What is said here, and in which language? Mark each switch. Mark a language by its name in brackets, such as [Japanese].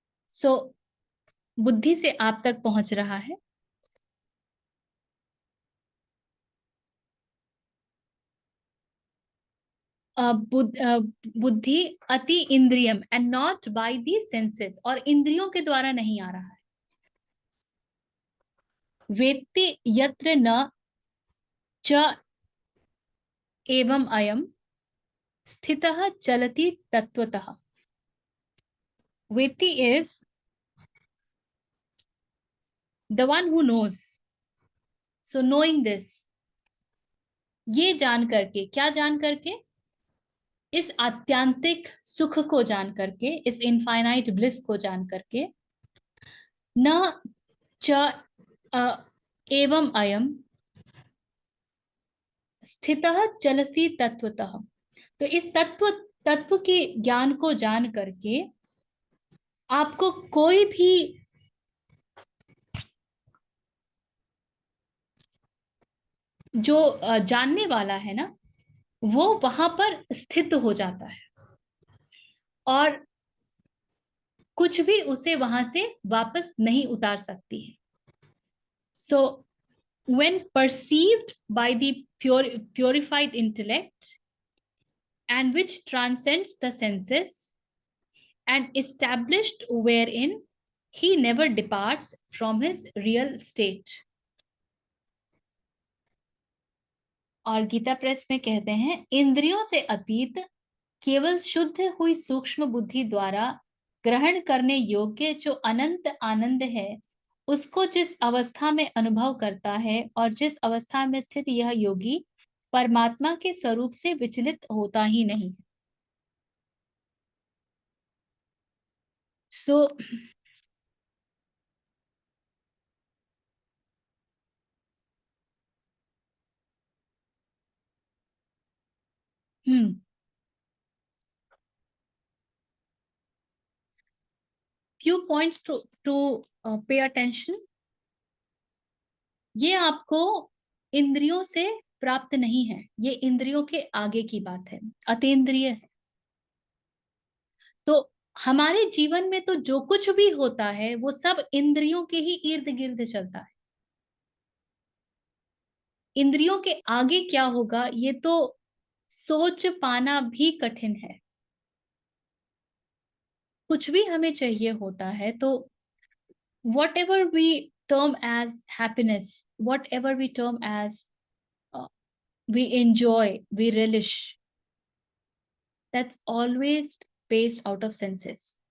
[Hindi] सो बुद्धि से आप तक पहुंच रहा है। [Sanskrit] बुद्धि अति इंद्रियम [English] and not by the senses, [Hindi] और इंद्रियों के द्वारा नहीं आ रहा है। [Sanskrit] वेत्ति यत्र न च एवं अयम स्थितः चलति तत्वतः। [English] वेत्ति is the one who knows. So knowing this, [Hindi] ये जान करके, क्या जान करके? इस आत्यांतिक सुख को जान करके, इस इनफाइनाइट ब्लिस को जान करके, [Sanskrit] न च एवं अयम स्थितः चलति तत्वतः। [Hindi] तो इस तत्व के ज्ञान को जान करके आपको कोई भी जो जानने वाला है ना, वो वहां पर स्थित हो जाता है, और कुछ भी उसे वहां से वापस नहीं उतार सकती है। [English] So when perceived by the purified intellect, and which transcends the senses, and established wherein he never departs from his real state. [Hindi] और गीता प्रेस में कहते हैं, इंद्रियों से अतीत केवल शुद्ध हुई सूक्ष्म बुद्धि द्वारा ग्रहण करने योग्य जो अनंत आनंद है, उसको जिस अवस्था में अनुभव करता है, और जिस अवस्था में स्थित यह योगी परमात्मा के स्वरूप से विचलित होता ही नहीं। सो [English] few points to pay attention. [Hindi] ये आपको इंद्रियों से प्राप्त नहीं है, ये इंद्रियों के आगे की बात है, अतीन्द्रिय है। तो हमारे जीवन में तो जो कुछ भी होता है वो सब इंद्रियों के ही इर्द गिर्द चलता है। इंद्रियों के आगे क्या होगा ये तो सोच पाना भी कठिन है। कुछ भी हमें चाहिए होता है तो [English] whatever we term as happiness, whatever we term as we enjoy, we relish, that's always based out of senses.